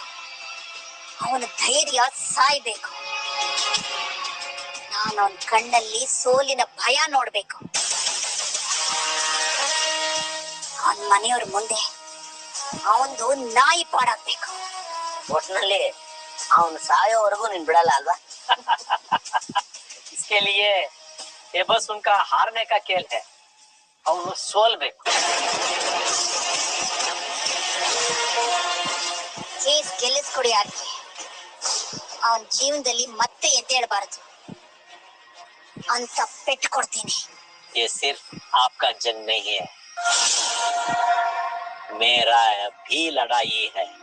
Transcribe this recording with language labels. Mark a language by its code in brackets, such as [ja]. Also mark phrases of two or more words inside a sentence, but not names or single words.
[kn] ಅವನ ಧೈರ್ಯ ಸಾಯ್ಬೇಕು. ನಾನು ಅವನ ಕಣ್ಣಲ್ಲಿ ಸೋಲಿನ ಭಯ ನೋಡ್ಬೇಕು. ಅವನ ಮನೆಯವ್ರ ಮುಂದೆ ಅವನದು ನಾಯಿ ಪಾಡಾಗ್ಬೇಕು. ಒಟ್ನಲ್ಲಿ ಅವನು ಸಾಯೋವರೆಗೂ ನೀನ್ ಬಿಡಲ್ಲ ಅಲ್ವಾ? [hi] इसके लिए ये बस उनका हारने का खेल है. [kn] ಅವನು ಸೋಲ್ಬೇಕು. ಕೇಸ್ ಗೆಲ್ಲಿಸ್ಕೊಡಿ ಯಾಕೆ? ಅವನ ಜೀವನದಲ್ಲಿ ಮತ್ತೆ ಎದ್ದೇಳಬಾರದು ಅಂತ ಪೆಟ್ಟು ಕೊಡ್ತೀನಿ. [hi] ये सिर्फ आपका जंग नहीं है, मेरा भी लड़ाई है.